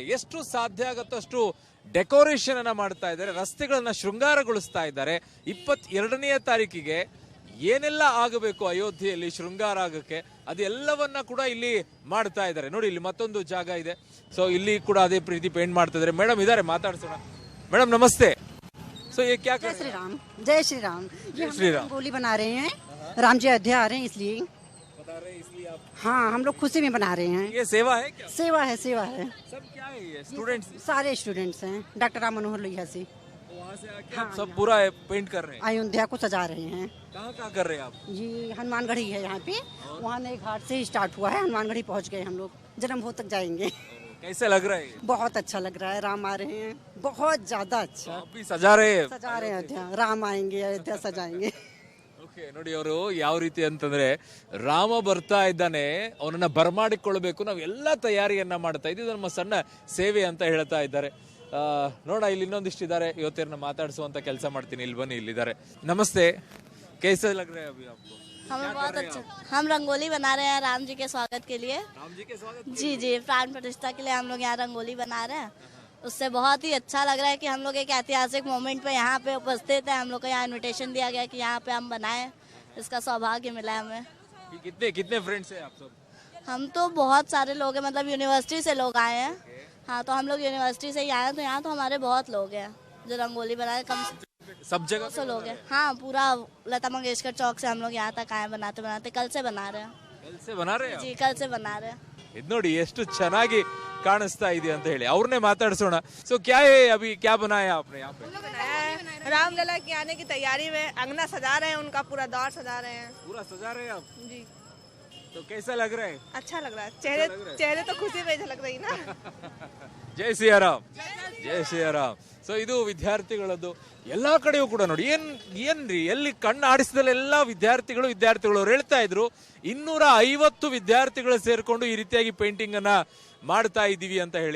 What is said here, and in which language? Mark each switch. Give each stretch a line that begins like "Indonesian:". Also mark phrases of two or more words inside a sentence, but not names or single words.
Kannada: ಎಷ್ಟು ಸಾಧ್ಯ ಆಗುತ್ತಷ್ಟು ಡೆಕೋರೇಷನ್ ಅನ್ನ ಮಾಡ್ತಾ ಇದ್ದಾರೆ, ರಸ್ತೆಗಳನ್ನ ಶೃಂಗಾರಗೊಳಿಸ್ತಾ ಇದ್ದಾರೆ. 22ನೇ ತಾರೀಕಿಗೆ ಏನೆಲ್ಲ ಆಗಬೇಕು ಅಯೋಧ್ಯೆಯಲ್ಲಿ ಶೃಂಗಾರ ಆಗಕ್ಕೆ ಅದೆಲ್ಲವನ್ನ ಕೂಡ ಇಲ್ಲಿ ಮಾಡ್ತಾ ಇದ್ದಾರೆ. ನೋಡಿ, ಇಲ್ಲಿ ಮತ್ತೊಂದು ಜಾಗ ಇದೆ. ಸೊ ಇಲ್ಲಿ ಕೂಡ ಅದೇ ಪ್ರೀತಿ ಪೇಂಟ್ ಮಾಡ್ತಾ ಇದ್ದಾರೆ. ಮೇಡಮ್ ಇದಾರೆ, ಮಾತಾಡ್ಸೋಣ.
Hindi: ಮೇಡम नमस्ते. सो ये क्या कर जय श्री राम. जय श्री राम. जय श्री राम. रंगोली बना रहे हैं, राम जी अयोध्या आ रहे हैं इसलिए बता रहे हैं, इसलिए आप हाँ हम लोग खुशी में बना रहे हैं. ये सेवा है क्या? सेवा है, सेवा है. सब क्या है ये? स्टूडेंट्स सारे स्टूडेंट्स हैं. डॉक्टर राम मनोहर लोहिया से वहाँ से आके आप सब पूरा पेंट कर रहे हैं. अयोध्या को सजा रहे हैं. कहाँ कहाँ कर रहे हैं आप? ये हनुमानगढ़ी है यहाँ पे. वहाँ नए घाट से स्टार्ट हुआ है, हनुमानगढ़ी पहुँच गए हम लोग. जन्मभूमि तक जाएंगे. कैसे लग रहा है ये? बहुत अच्छा लग रहा है. राम आ रहे हैं, बहुत ज्यादा अच्छा. आप भी सजा रहे हैं? सजा रहे हैं अयोध्या. राम आएंगे, अयोध्या सजाएंगे.
Kannada: ಓಕೆ, ನೋಡಿ ಅವರು ಯಾವ ರೀತಿ ಅಂತಂದ್ರೆ ರಾಮ ಬರ್ತಾ ಇದ್ದಾನೆ, ಅವನನ್ನ ಬರಮಾಡಿಕೊಳ್ಬೇಕು, ನಾವು ಎಲ್ಲ ತಯಾರಿಯನ್ನ ಮಾಡ್ತಾ ಇದ್ದೀವಿ, ನಮ್ಮ ಸಣ್ಣ ಸೇವೆ ಅಂತ ಹೇಳ್ತಾ ಇದ್ದಾರೆ. ನೋಡ, ಇಲ್ಲಿ ಇನ್ನೊಂದಿಷ್ಟಿದ್ದಾರೆ, ಇವತ್ತೇನ ಮಾತಾಡಿಸುವಂತ ಕೆಲಸ ಮಾಡ್ತೀನಿ. ಇಲ್ಲಿ ಬನ್ನಿ, ಇಲ್ಲಿದ್ದಾರೆ. ನಮಸ್ತೆ.
Hindi: कैसे लग रहा है अभी आपको? हमें बहुत अच्छा. हम रंगोली बना रहे हैं राम जी के स्वागत के लिए. राम जी के स्वागत जी जी, प्राण प्रतिष्ठा के लिए हम लोग यहाँ रंगोली बना रहे हैं. उससे बहुत ही अच्छा लग रहा है कि हम लोग एक ऐतिहासिक मोमेंट पे यहाँ पे उपस्थित है. हम लोग को यहाँ इनविटेशन दिया गया कि यहाँ पे हम बनाएं. इसका सौभाग्य मिला है हमें. कितने कितने फ्रेंड्स हैं आप सब? हम तो बहुत सारे लोग हैं, मतलब यूनिवर्सिटी से लोग आए हैं. हाँ, तो हम लोग यूनिवर्सिटी से ही आए हैं, तो यहाँ तो हमारे बहुत लोग हैं जो रंगोली बनाए. कम सब जगह से लोग हैं. हाँ, पूरा लता मंगेशकर चौक से हम लोग यहाँ तक आए बनाते बनाते. कल से बना रहे हैं. कल से बना रहे हैं? जी, कल से बना रहे हैं.
Kannada: ಇದು ನೋಡಿ ಎಷ್ಟು ಚೆನ್ನಾಗಿ ಕಾಣಿಸ್ತಾ ಇದೆ ಅಂತ ಹೇಳಿ ಅವ್ರನ್ನೇ ಮಾತಾಡ್ಸೋಣ.
Hindi: सो क्या है अभी, क्या बनाया आपने यहाँ पे? रामलला के आने की तैयारी में अंगना सजा रहे हैं, उनका पूरा दौर सजा रहे हैं. पूरा सजा रहे हैं आप? जी, तो कैसा लग रहा है? अच्छा लग रहा है. चेहरे तो खुशी में झलक रही ना.
Kannada: ಜೈ ಶ್ರೀರಾಮ್, ಜೈ ಶ್ರೀರಾಮ್. ಸೊ ಇದು ವಿದ್ಯಾರ್ಥಿಗಳದ್ದು. ಎಲ್ಲಾ ಕಡೆಯೂ ಕೂಡ ನೋಡಿ, ಏನ್ರಿ ಎಲ್ಲಿ ಕಣ್ಣು ಆಡಿಸಿದಲ್ಲೆಲ್ಲ ವಿದ್ಯಾರ್ಥಿಗಳು ಅವ್ರು ಹೇಳ್ತಾ ಇದ್ರು 250 ವಿದ್ಯಾರ್ಥಿಗಳು ಸೇರ್ಕೊಂಡು ಈ ರೀತಿಯಾಗಿ ಪೇಂಟಿಂಗ್ ಅನ್ನ ಮಾಡ್ತಾ ಇದ್ದೀವಿ ಅಂತ ಹೇಳಿ.